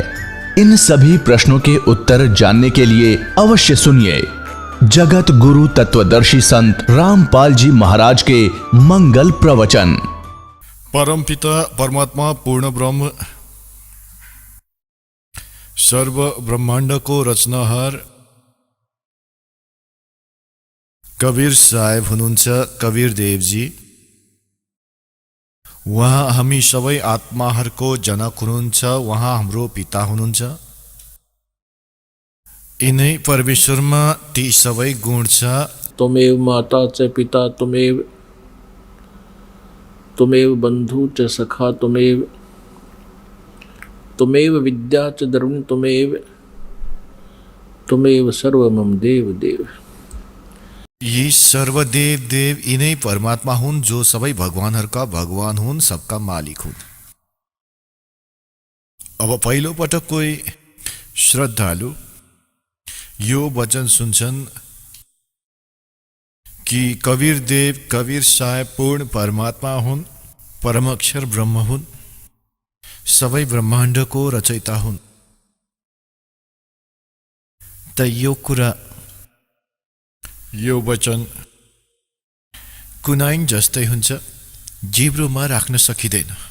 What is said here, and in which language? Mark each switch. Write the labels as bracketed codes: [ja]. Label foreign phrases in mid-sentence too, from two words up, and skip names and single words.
[hi] इन सभी प्रश्नों के उत्तर जानने के लिए अवश्य सुनिए जगत गुरु तत्वदर्शी संत रामपाल जी महाराज के मंगल प्रवचन। [ne] परम पिता परमात्मा पूर्ण ब्रह्म सर्व ब्रह्मांड को रचनाहार कबीर साहेब हुनुहुन्छ। कबीर देवजी उहाँ हामी सबै आत्माहरूको जनक हुनुहुन्छ। उहाँ हाम्रो पिता हुनुहुन्छ। यिनै परमेश्वरमा ती सबै गुण छ। [sa] त्वमेव माता च पिता त्वमेव बंधु च सखा त्वमेव विद्या च धर्म त्वमेव सर्व मम देव देव। [ne] यी सर्वदेव देव यिनै परमात्मा हुन् जो सबै भगवानहरूका भगवान हुन्, [hi] सबका मालिक [ne] हुन्। अब पहिलो पटक कोही श्रद्धालु यो वचन सुन्छन् कि कबीर देव कबीर साहेब पूर्ण परमात्मा हुन्, परम अक्षर ब्रह्म हुन्, सबै ब्रह्माण्डको रचयिता हुन्। त यो कुरा यो वचन कुनाइन जस्तै हुन्छ, जिब्रोमा राख्न सकिँदैन।